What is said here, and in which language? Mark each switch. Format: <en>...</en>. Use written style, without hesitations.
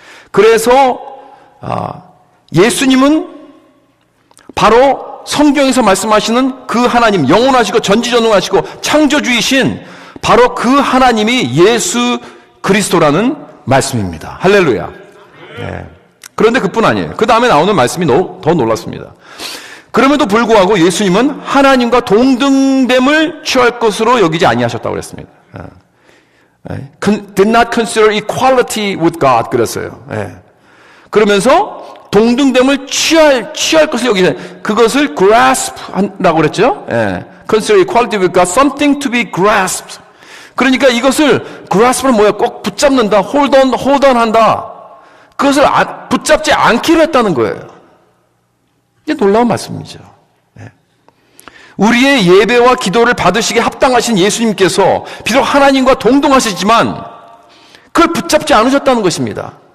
<ko>그래서 예수님은 바로 성경에서 말씀하시는 그 하나님, 영원하시고 전지전능하시고 창조주이신 바로 그 하나님이 예수 그리스도라는 말씀입니다. 할렐루야. 그런데 그뿐 아니에요. 그 다음에 나오는 말씀이 더 놀랍습니다. 그럼에도 불구하고 예수님은 하나님과 동등됨을 취할 것으로 여기지 아니하셨다고 그랬습니다.</ko> <en>Did not consider equality with God</en> <ko>그랬어요. 그러면서 동등됨을 취할 것을 여기서 그것을 grasp 한다고 그랬죠.</ko> <en>Consider equality with God something to be grasped.</en> <ko>그러니까 이것을 grasp는 뭐야? 꼭 붙잡는다,</ko> <en>hold on</en> <ko>한다. 그것을 붙잡지 않기로 했다는 거예요. 이게 놀라운 말씀이죠. 우리의 예배와 기도를 받으시기에 합당하신 예수님께서 비록 하나님과 동등하시지만 그걸 붙잡지 않으셨다는 것입니다.</ko>